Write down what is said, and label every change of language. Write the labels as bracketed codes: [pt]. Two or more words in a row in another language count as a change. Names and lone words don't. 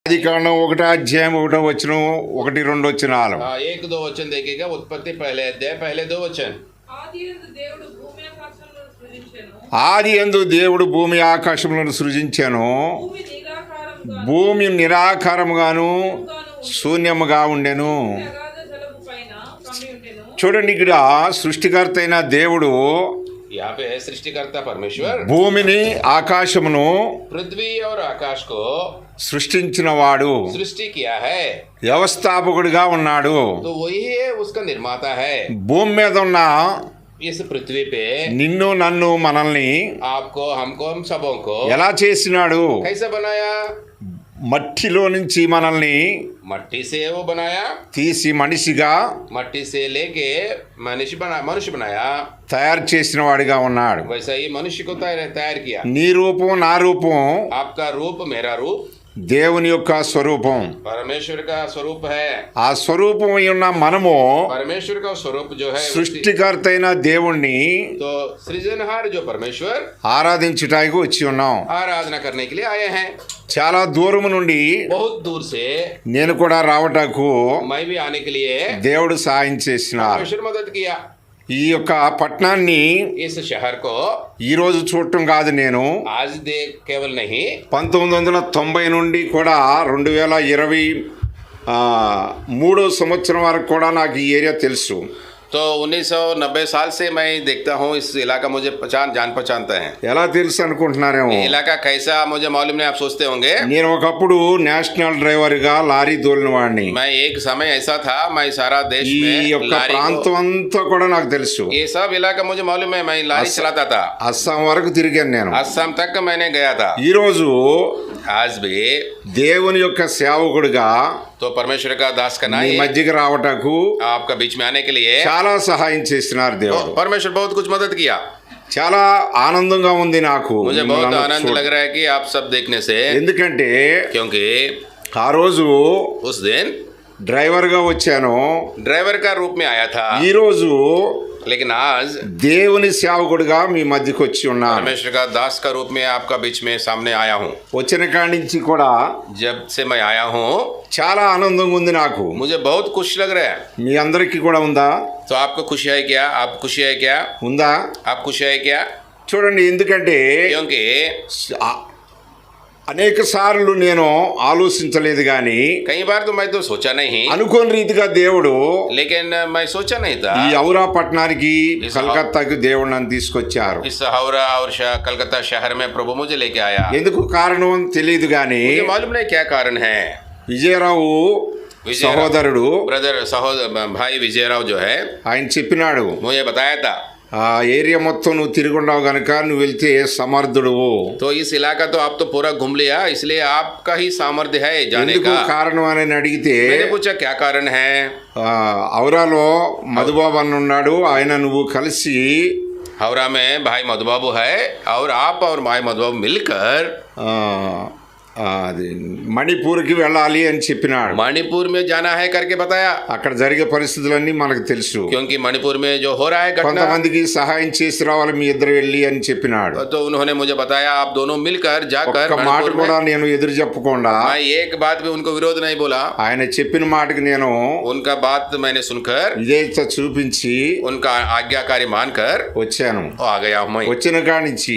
[te] ఆదికాండం 1:1 1, 2 వచనాలు. [hi] 1-2 वचन देखिएगा। उत्पत्ति पहले अध्याय पहले 2 वचन। [te] ఆది యందు దేవుడు భూమి ఆకాశములను సృజించెను. భూమి నిరాకారముగాను శూన్యముగా ఉండెను. చూడండి, ఇక్కడ సృష్టికర్త అయిన దేవుడు [hi] यहाँ पे है सृष्टिकर्ता परमेश्वर [te] భూమిని ఆకాశమును [hi] पृथ्वी और आकाश को [te] సృష్టించిన వాడు, [hi] सृष्टि किया है। [te] వ్యవస్థాపకుడిగా ఉన్నాడు. [hi] तो वही है, उसका निर्माता है। [te] భూమి మీద ఉన్న [hi] इस पृथ्वी पे [te] నిన్ను నన్ను మనల్ని [hi] आपको हमको हम सबों को [te] ఎలా చేసినాడు? [hi] कैसे बनाया? [te] మట్టిలో నుంచి మనల్ని [hi] मट्टी से वो बनाया, [te] తీసి మనిషిగా [hi] मट्टी से लेके मनुष्य बनाया। [te] తయారు చేసిన వాడిగా ఉన్నాడు. [hi] वैसा ही मनुष्य को तैयार किया। [te] నీ రూపం నా రూపం [hi] आपका रूप मेरा रूप [te] దేవుని యొక్క స్వరూపం. [hi] परमेश्वर का स्वरूप है। [te] ఆ స్వరూపం ఉన్న మనము [hi] परमेश्वर का स्वरूप जो है [te] సృష్టికర్త అయిన దేవుణ్ణి [hi] तो सृजनहार जो परमेश्वर [te] ఆరాధించటానికి వచ్చి ఉన్నాం. [hi] आराधना करने के लिए आए हैं। [te] చాలా దూరం నుండి [hi] बहुत दूर से [te] నేను కూడా రావటకు [hi] मैं भी आने के लिए [te] దేవుడు సహాయం చేసినారు. [hi] परमेश्वर मदद किया। [te] ఈ యొక్క పట్టణాన్ని [hi] इस शहर को [te] ఈ రోజు చూడటం కాదు, నేను [hi] आज देख केवल नहीं [te] 1990 నుండి కూడా 2023 సంవత్సరం వరకు కూడా నాకు ఈ ఏరియా తెలుసు. [hi] तो 1990 साल से मैं देखता हूँ इस इलाका, मुझे जान पहचानता है। [te] ఎలా తెలుసు అనుకుంటున్నారేమో. [hi] ये इलाका कैसा मुझे मालूम नहीं, आप सोचते होंगे। [te] నేను ఒకప్పుడు నేషనల్ డ్రైవర్గా లారీ తోలిన వాడిని. [hi] मैं एक समय ऐसा था, मैं सारा देश [te] ఈ [hi] में [te] యొక్క [hi] लारी [te] ప్రాంతం అంతా కూడా నాకు తెలుసు. [hi] ये सब इलाका मुझे मालूम है। मैं लारी चलाता था, [te] అస్సాం వరకు తిరిగాను నేను. [hi] असम तक मैंने गया था। [te] ఈ రోజు [hi] आज भी [te] దేవుని యొక్క సేవకుడిగా [hi] तो परमेश्वर का दास का [te] మీ [hi] नाम [te] మధ్యకి రావటకు [hi] आपका बीच में आने के लिए [te] చాలా సహాయం చేస్తున్నారు [hi] तो [te] దేవుడు. [hi] परमेश्वर बहुत कुछ मदद किया। [te] చాలా ఆనందంగా ఉంది నాకు. [hi] मुझे बहुत [te] మిమ్మల్ని [hi] आनंद [te] చూడ- [hi] लग रहा है कि आप सब देखने से, [te] ఎందుకంటే [hi] क्योंकि [te] ఆ రోజు [hi] उस दिन [te] డ్రైవర్గా వచ్చాను, [hi] ड्राइवर का रूप में आया था, [te] ఈ రోజు [hi] लेकिन आज [te] దేవుని సేవకుడిగా మీ మధ్యకి వచ్చి ఉన్నాను. [hi] परमेश्वर का दास का रूप में आपका बीच में सामने आया हूँ। [te] వచ్చిన కాడి నుంచి కూడా [hi] जब से मैं आया हूँ [te] చాలా ఆనందంగా ఉంది నాకు. [hi] मुझे बहुत खुश लग रहा है। [te] మీ అందరికీ కూడా ఉందా? [hi] तो आपको खुशी है क्या? आप खुशी है क्या? [te] ఉందా? [hi] आप खुशी है क्या? [te] చూడండి, ఎందుకంటే [hi] क्योंकि [te] అనేక సార్లు నేను ఆలోచించలేదు కానీ [hi] कई बार तो मैं तो सोचा नहीं, [te] అనుకోని రీతిగా దేవుడు [hi] लेकिन मैं सोचा नहीं था [te] ఈ ఔరా పట్టణానికి కలకత్తాకి దేవుడు నన్ను తీసుకొచ్చారు. [hi] इस हावड़ा और कलकत्ता शहर में प्रभु मुझे लेके आया। [te] ఎందుకు కారణం తెలియదు కానీ [hi] मुझे मालूम नहीं क्या कारण है। [te] విజయరావు సహోదరుడు [hi] ब्रदर सहोदर भाई विजयराव जो है, [te] ఆయన చెప్పినాడు, [hi] मुझे बताया था [te] ఆ ఏరియా మొత్తం నువ్వు తిరుగుండావు గనక నువ్వు వెళ్తే సమర్థుడువు. [hi] तो इस इलाका तो आप तो पूरा घूम लिया, इसलिए आपका ही सामर्थ्य है जाने [te] ఎందుకు [hi] का। [te] కారణం అని అడిగితే [hi] मैंने पूछा क्या कारण है। [te] ఔరాలో మధుబాబు అన్న ఉన్నాడు, ఆయన నువ్వు కలిసి [hi] हावड़ा में भाई मधुबाबू है और आप और भाई मधुबाबू मिलकर [te] అది మణిపూర్కి వెళ్ళాలి అని చెప్పినాడు. [hi] मणिपुर में जाना है करके बताया, [te] అక్కడ జరిగే పరిస్థితులన్నీ మనకు తెలుసు. [hi] क्योंकि मणिपुर में जो हो रहा है घटना, [te] కొంతమందికి సహాయం చేసి రావాలి మీ ఇద్దరు వెళ్ళి అని చెప్పినాడు. [hi] तो उन्होंने मुझे बताया आप दोनों मिलकर जाकर [te] ఒక్క మాట [hi] मणिपुर [te] కూడా [hi] में। [te] నేను ఎదురు చెప్పకుండా [hi] मैं एक बात भी उनको विरोध नहीं बोला, [te] ఆయన చెప్పిన మాటకి నేను [hi] उनका बात मैंने सुनकर [te] విధేయత చూపించి [hi] उनका आज्ञाकारी मानकर [te] వచ్చాను. [hi] आ गया हूँ मैं। [te] వచ్చిన కాడి నుంచి